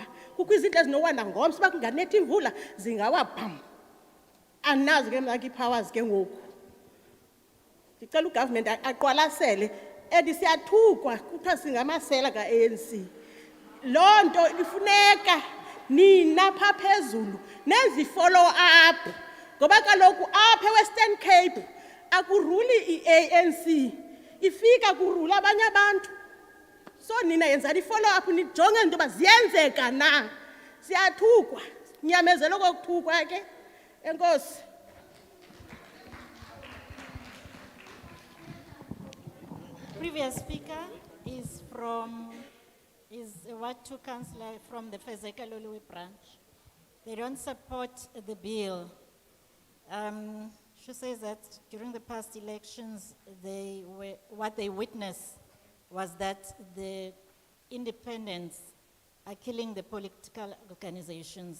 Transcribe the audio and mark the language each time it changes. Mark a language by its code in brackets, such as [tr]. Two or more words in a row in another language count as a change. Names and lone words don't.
[xh] Kukho izinto ezinowanda ngomso uba kunganethi imvula zingawa bham. Anazi ke mna ii-powers ke ngoku. Ndicela ugovernment aqwalasele and siyathukwa kuthiwa singamasela ka-ANC. Loo nto ifuneka nina pha phezulu nenzi- [en] follow up [xh] ngoba kaloku apha eWestern Cape akuruli i-ANC, ifika kurula abanye abantu. So nina yenzani i- [en] follow up [xh] nijonge into yoba ziyenzeka na. Siyathukwa, nyamezela okokuthukwa ke. Enkosi. [en] Previous speaker is a Ward 2 councillor from the Fezeka Loliwe branch. They don't support the bill. She says that during the past elections, what they witnessed was that the independents are killing the political organizations.